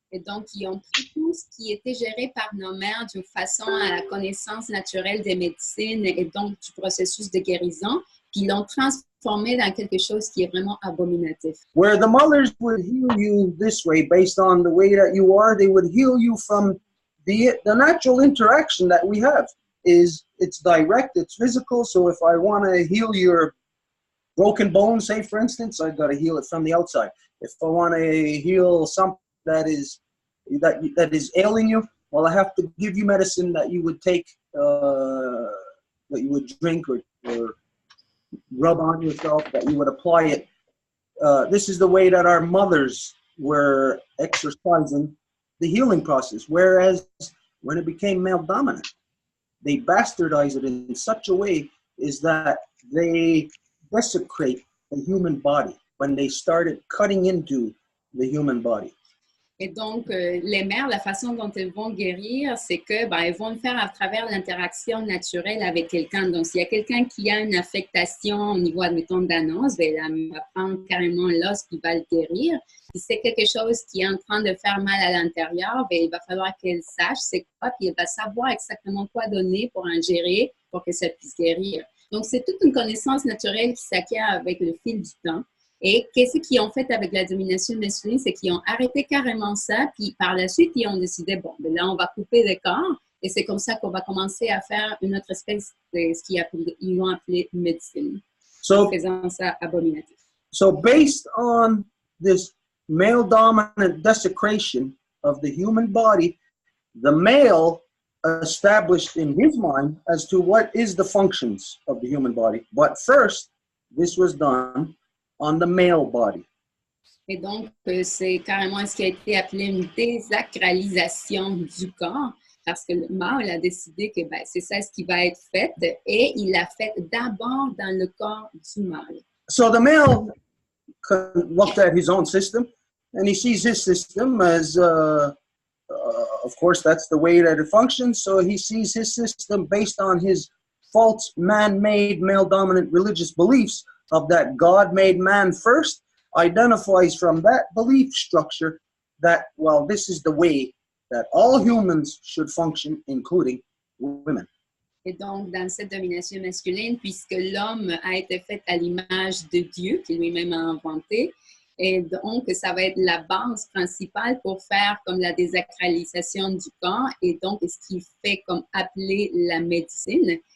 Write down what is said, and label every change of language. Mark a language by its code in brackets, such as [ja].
[fr] Et donc, ils ont pris tout ce qui était géré par nos mères d'une façon à la connaissance naturelle des médecines et donc du processus de guérison, puis ils l'ont transformé dans quelque chose qui est vraiment abominatif. [en] Where the mothers would heal you this way, based on the way that you are, they would heal you from the natural interaction that we have. It's direct, it's physical, so if I want to heal your broken bone, say for instance, I've got to heal it from the outside. If I want to heal something that is ailing you, well, I have to give you medicine that you would take, that you would drink or rub on yourself, that you would apply it. This is the way that our mothers were exercising the healing process. Whereas when it became male dominant, they bastardized it in such a way is that they desecrate the human body when they started cutting into the human body. [fr] Et donc, les mères, la façon dont elles vont guérir, c'est que elles vont le faire à travers l'interaction naturelle avec quelqu'un. Donc, s'il y a quelqu'un qui a une affectation au niveau, admettons, d'annonce, elle va prendre carrément l'os qui va le guérir. Si c'est quelque chose qui est en train de faire mal à l'intérieur, il va falloir qu'elle sache c'est quoi, puis elle va savoir exactement quoi donner pour ingérer pour que ça puisse guérir. Donc, c'est toute une connaissance naturelle qui s'acquiert avec le fil du temps. Et qu'est-ce qu'ils ont fait avec la domination masculine? C'est qu'ils ont arrêté carrément ça, puis par la suite, ils ont décidé, bon, là, on va couper les corps, et c'est comme ça qu'on va commencer à faire une autre espèce de ce qu'ils ont appelé médecine, en faisant ça abominatif. [en] So based on this male dominant desecration, of the human body, the male established in his mind as to what is the functions of the human body. But first, this was done on the male body. [fr] Et donc, c'est carrément ce qui a été appelé une désacralisation du corps, parce que le mâle a décidé que ben, c'est ça ce qui va être fait, et il l'a fait d'abord dans le corps du mâle. [en] So the male looked at his own system, and he sees his system as, of course, that's the way that it functions. So he sees his system based on his false man-made male-dominant religious beliefs of that God made man first, identifies from that belief structure that, well, this is the way that all humans should function, including women. [fr] Et donc, dans cette domination masculine, puisque l'homme a été fait à l'image de Dieu, qu'il lui-même a inventé, et donc, ça va être la base principale pour faire comme la désacralisation du corps, et donc, ce qu'il fait comme appeler la médecine.